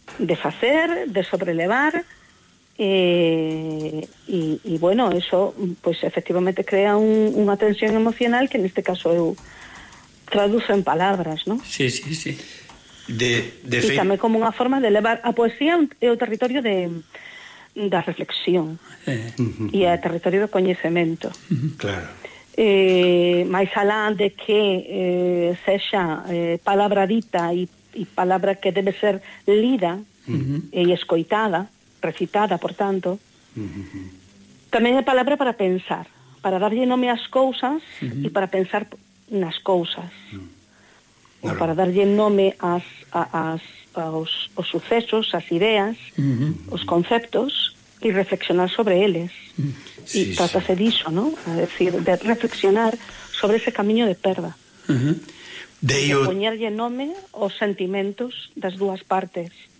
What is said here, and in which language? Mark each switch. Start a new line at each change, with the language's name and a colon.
Spanish: De hacer, de sobrelevar. Y bueno, eso pues efectivamente crea una tensión emocional que en este caso yo traduzo en palabras, ¿no? Sí. De también como una forma de elevar a poesía un territorio de...
Galician: da reflexión e a territorio do coñecemento. Claro. Máis alá de que sexa palabra dita e palabra que debe ser lida e escoitada, recitada, por tanto, tamén é palabra para pensar, para darlle nome ás cousas e para pensar nas cousas. Claro. Ou para darlle nome aos sucesos, ás ideas, os conceptos, e reflexionar sobre eles. Sí, e trata-se diso, ¿no?
Spanish: A decir,
Galician: de reflexionar sobre ese camiño de perda. De poñerlle nome aos sentimentos das dúas partes.